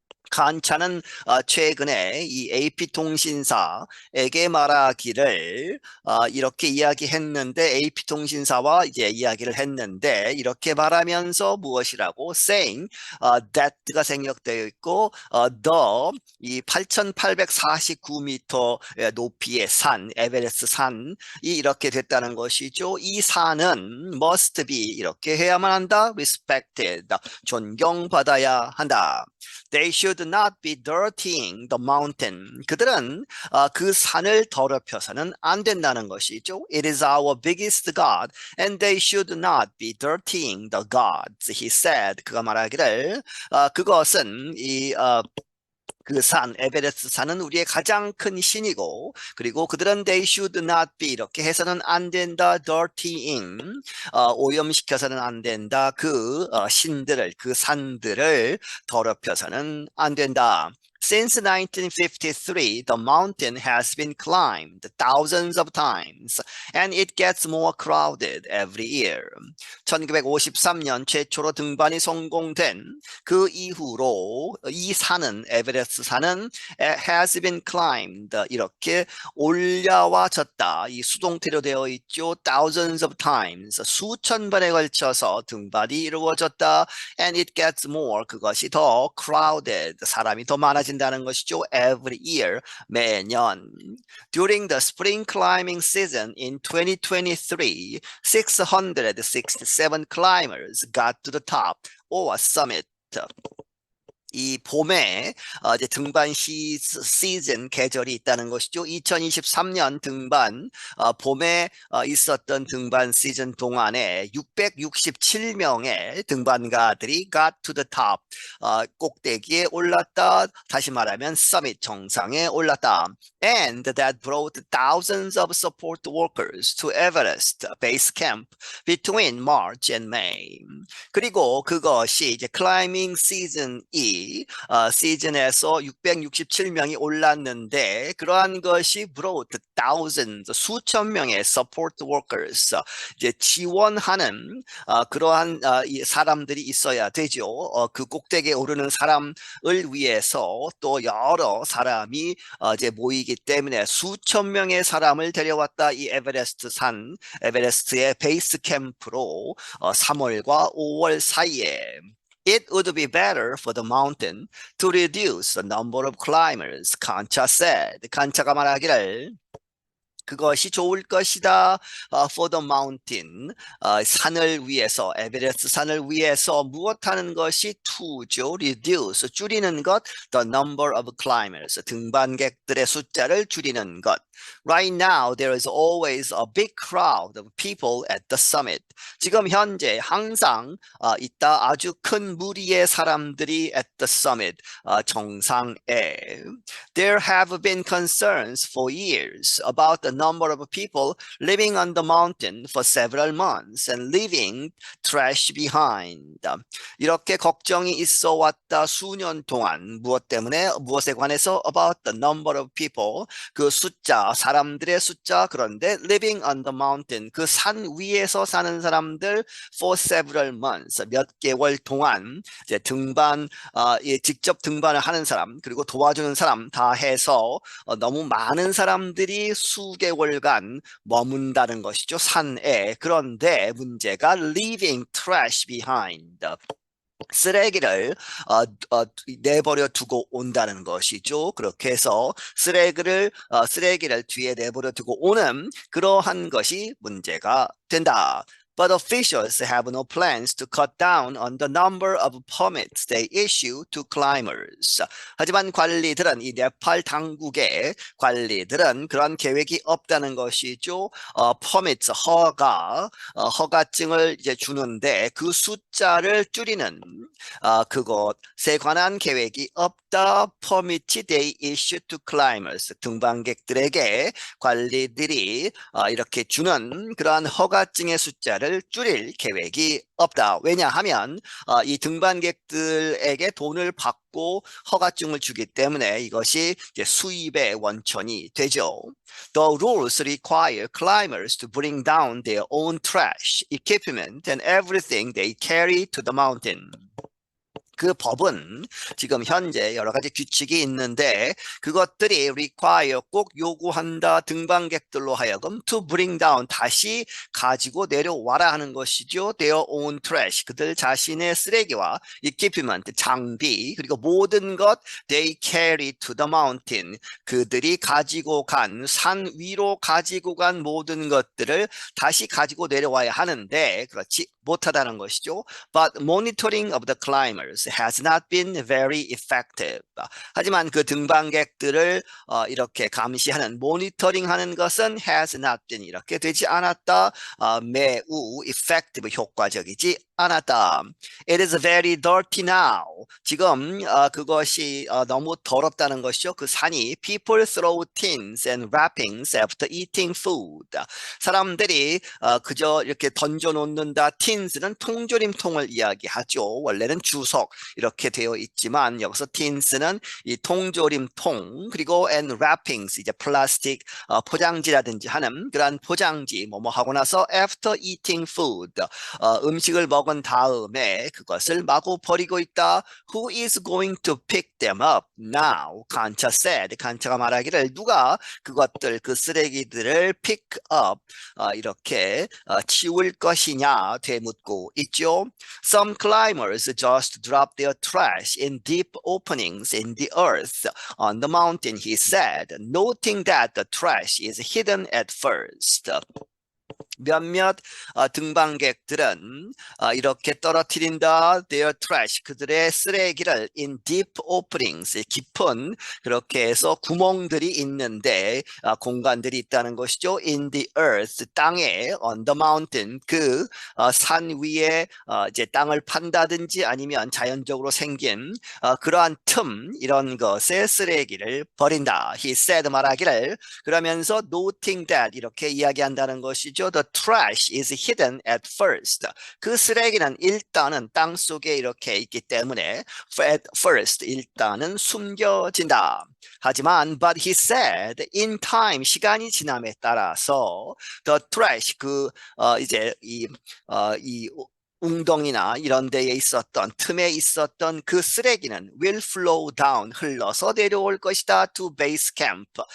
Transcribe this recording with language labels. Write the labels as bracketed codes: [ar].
[ko] 칸차는 최근에 이 AP통신사에게 말하기를 이렇게 이야기했는데, AP통신사와 이제 이야기를 했는데 이렇게 말하면서 무엇이라고 [en] saying that [ko] 가 생략되어 있고 the 이 8,849m 높이의 산, 에베레스트 산이 이렇게 됐다는 것이죠. 이 산은 [en] must be, [ko] 이렇게 해야만 한다. respected, 존경받아야 한다. [en] They should not be dirtying the mountain. [ko] 그들은 그 산을 더럽혀서는 안 된다는 것이죠. [en] It is our biggest God, and they should not be dirtying the gods, he said. [ko] 그가 말하기를 그것은 그 산, 에베레스트 산은 우리의 가장 큰 신이고, 그리고 그들은 [en] they should not be, [ko] 이렇게 해서는 안 된다. dirtying, 오염시켜서는 안 된다. 그 신들을, 그 산들을 더럽혀서는 안 된다. [en] Since 1953, the mountain has been climbed thousands of times, and it gets more crowded every year. [ko] 1953년 최초로 등반이 성공된 그 이후로 이 산은, 에베레스트 산은 [en] has been climbed, [ko] 이렇게 올라와졌다. 이 수동태로 되어 있죠. [en] thousands of times, [ko] 수천 번에 걸쳐서 등반이 이루어졌다. [en] And it gets more, [ko] 그것이 더 crowded, 사람이 더 많아진다. 다는 것이죠. [en] Every year, [ko] 매년. [en] During the spring climbing season in 2023, 667 climbers got to the top or summit. [ko] 이 봄에 이제 등반 시즌 계절이 있다는 것이죠. 2023년 등반 봄에 있었던 등반 시즌 동안에 667명의 등반가들이 [en] got to the top [ko] 꼭대기에 올랐다. 다시 말하면 summit 정상에 올랐다. [en] And that brought thousands of support workers to Everest Base Camp between March and May. [ko] 그리고 그것이 이제 클라이밍 시즌이 시즌에서 667명이 올랐는데 그러한 것이 [en] brought thousands [ko] 수천 명의 [en] support workers [ko] 이제 지원하는 그러한 이 사람들이 있어야 되죠. 그 꼭대기에 오르는 사람을 위해서 또 여러 사람이 이제 모이기 때문에 수천 명의 사람을 데려왔다. 이 에베레스트의 베이스 캠프로 3월과 5월 사이에 [en] It would be better for the mountain to reduce the number of climbers, 칸차 said. [ko] 칸차가 말하기를 그것이 좋을 것이다. [en] For the mountain, [ko] 산을 위해서, 에베레스트 산을 위해서 무엇하는 것이 to죠, reduce, 줄이는 것, [en] the number of climbers, [ko] 등반객들의 숫자를 줄이는 것. [en] Right now, there is always a big crowd of people at the summit. [ko] 지금 현재 항상 있다 아주 큰 무리의 사람들이 [en] at the summit, [ko] 정상에. [en] There have been concerns for years about the number of people living on the mountain for several months and leaving trash behind. [ko] 이렇게 걱정이 있어 왔다 수년 동안 무엇 때문에 무엇에 관해서 [en] about the number of people [ko] 그 숫자 사람들의 숫자 그런데 [en] living on the mountain [ko] 그 산 위에서 사는 사람들 [en] for several months [ko] 몇 개월 동안 이제 등반 직접 등반을 하는 사람 그리고 도와주는 사람 다 해서 너무 많은 사람들이 수개월간 머문다는 것이죠. 산에. 그런데 문제가 [en] leaving trash behind. [ko] 쓰레기를 내버려 두고 온다는 것이죠. 그렇게 해서 쓰레기를 뒤에 내버려 두고 오는 그러한 것이 문제가 된다. [en] But officials have no plans to cut down on the number of permits they issue to climbers. [ko] 하지만 관리들은 이 네팔 당국의 관리들은 그런 계획이 없다는 것이죠. [en] permits [ko] 허가증을 이제 주는데 그 숫자를 줄이는 그것에 관한 계획이 없다. [en] permit they issue to climbers. [ko] 등반객들에게 관리들이 이렇게 주는 그러한 허가증의 숫자를 줄일 계획이 없다. 왜냐하면 이 등반객들에게 돈을 받고 허가증을 주기 때문에 이것이 이제 수입의 원천이 되죠. [en] The rules require climbers to bring down their own trash, equipment, and everything they carry to the mountain. [ko] 그 법은 지금 현재 여러 가지 규칙이 있는데 그것들이 require 꼭 요구한다 등반객들로 하여금 [en] to bring down [ko] 다시 가지고 내려와라 하는 것이죠. [en] Their own trash [ko] 그들 자신의 쓰레기와 equipment 장비 그리고 모든 것 [en] they carry to the mountain [ko] 그들이 가지고 간 산 위로 가지고 간 모든 것들을 다시 가지고 내려와야 하는데 그렇지 못하다는 것이죠. [en] But monitoring of the climbers has not been very effective. [ko] 하지만 그 등반객들을 이렇게 감시하는 모니터링하는 것은 [en] has not been [ko] 이렇게 되지 않았다. 매우 effective 효과적이지 않았다. [en] It is very dirty now. [ko] 지금 그것이 너무 더럽다는 것이죠. 그 산이 [en] people throw tins and wrappings after eating food. [ko] 사람들이 그저 이렇게 던져놓는다. tins는 통조림통을 이야기하죠. 원래는 주석 이렇게 되어 있지만 여기서 tins는 이 통조림통 그리고 [en] and wrappings [ko] 이제 플라스틱 포장지라든지 하는 그런 포장지 뭐뭐 하고 나서 [en] after eating food [ko] 음식을 먹은 다음에 그것을 마구 버리고 있다. [en] Who is going to pick them up now? 칸차 said. [ko] 칸차가 말하기를 누가 그것들 그 쓰레기들을 pick up 이렇게 치울 것이냐 되묻고 있죠. [en] Some climbers just drop their trash in deep openings in the earth on the mountain, he said, noting that the trash is hidden at first. [ko] 몇몇 등반객들은 이렇게 떨어뜨린다 [en] their trash [ko] 그들의 쓰레기를 [en] in deep openings [ko] 깊은 그렇게 해서 구멍들이 있는데 공간들이 있다는 것이죠. [en] in the earth [ko] 땅에 [en] on the mountain [ko] 그 산 위에 이제 땅을 판다든지 아니면 자연적으로 생긴 그러한 틈 이런 것에 쓰레기를 버린다. [en] He said [ko] 말하기를 그러면서 [en] noting that [ko] 이렇게 이야기한다는 것이죠. [en] The trash is hidden at first. [ko] 그 쓰레기는 일단은 땅 속에 이렇게 있기 때문에 [en] at first [ko] 일단은 숨겨진다. 하지만 [en] but he said in time [ko] 시간이 지남에 따라서 [en] the trash [ko] 이제 이 웅덩이나 이런 데에 있었던 틈에 있었던 그 쓰레기는 [en] will flow down [ko] 흘러서 내려올 것이다 [en] to base camp